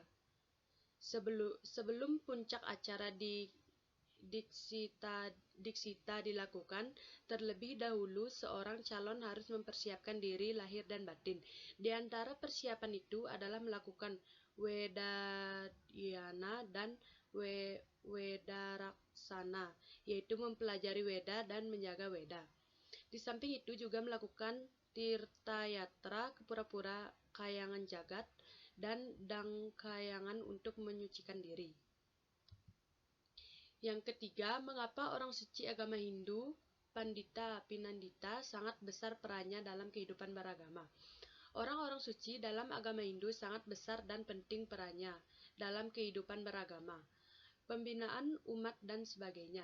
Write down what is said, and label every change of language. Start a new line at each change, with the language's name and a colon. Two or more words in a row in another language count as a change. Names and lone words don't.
Indonesian: Sebelum puncak acara di Diksita dilakukan, terlebih dahulu seorang calon harus mempersiapkan diri lahir dan batin. Di antara persiapan itu adalah melakukan Wedadhyana dan Wedaraksana, yaitu mempelajari Weda dan menjaga Weda. Di samping itu juga melakukan Tirtayatra ke pura-pura kayangan jagat dan dangkayangan untuk menyucikan diri. Yang ketiga, mengapa orang suci agama Hindu, Pandita Pinandita, sangat besar perannya dalam kehidupan beragama? Orang-orang suci dalam agama Hindu sangat besar dan penting perannya dalam kehidupan beragama, pembinaan umat, dan sebagainya.